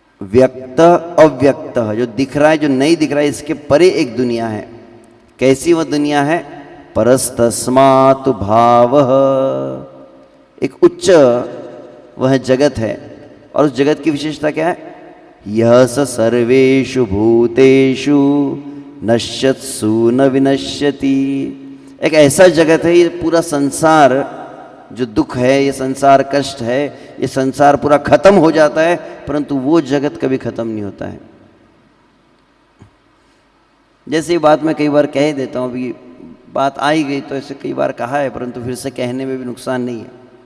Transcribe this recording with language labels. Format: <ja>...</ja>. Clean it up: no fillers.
<hi>व्यक्त अव्यक्त, जो दिख रहा है जो नहीं दिख रहा है, इसके परे एक दुनिया है. कैसी वह दुनिया है?</hi> <sa>परस्तस्मात् भावः,</sa> <hi>एक उच्च वह जगत है. और उस जगत की विशेषता क्या है?</hi> <sa>यह स सर्वेषु भूतेषु नश्यत्सु न विनश्यति.</sa> <hi>एक ऐसा जगत है, ये पूरा संसार जो दुख है, ये संसार कष्ट है, ये संसार पूरा खत्म हो जाता है, परंतु वो जगत कभी खत्म नहीं होता है. जैसे ये बात मैं कई बार कह देता हूँ, अभी बात आई गई तो ऐसे कई बार कहा है, परंतु फिर से कहने में भी नुकसान नहीं है.</hi>